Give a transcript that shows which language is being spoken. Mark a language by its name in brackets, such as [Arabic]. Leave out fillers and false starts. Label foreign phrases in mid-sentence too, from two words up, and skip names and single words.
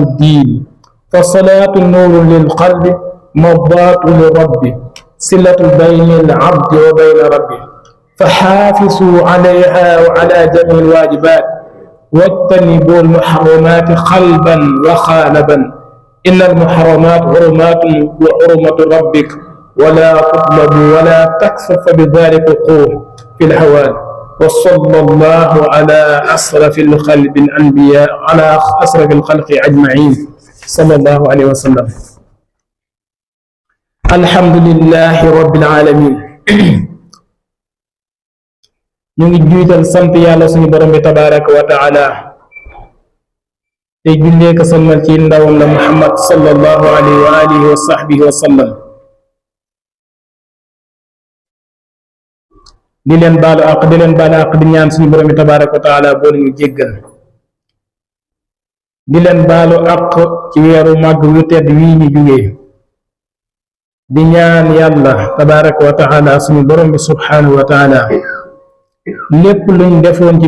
[Arabic] الدين فالصلاة نور للقلب مرضاة للرب صلة بين العبد وبين ربه فحافظوا عليها وعلى جميع الواجبات واجتنبوا المحرمات قلبا وخالبا إن المحرمات حرمات وحرمة ربك ولا تطلب ولا تكثر فبذلك وقوع في الهوان. وصلى الله على أشرف الخلق الأنبياء على أشرف الخلق أجمعين صلى الله عليه وسلم. الحمد لله رب العالمين. [Wolof] ñu ngi jiital sant yàlla suñu borom bi [Arabic] تبارك وتعالى [Wolof] te jullee ko salmal ci ndawam la Muhammad [Arabic] صلى الله عليه وآله وصحبه وسلم. [Wolof] di leen baalu àq di ñaan suñu borom bi [Arabic] تبارك وتعالى [Wolof] boo ñu jéggal di leen baalu àq ci weeru màgg wu tedd wii ñu jugee di ñaan yàlla [Arabic] تبارك وتعالى [Wolof] suñu borom bi [Arabic] سبحانه وتعالى [Wolof] lépp luñ defoon ci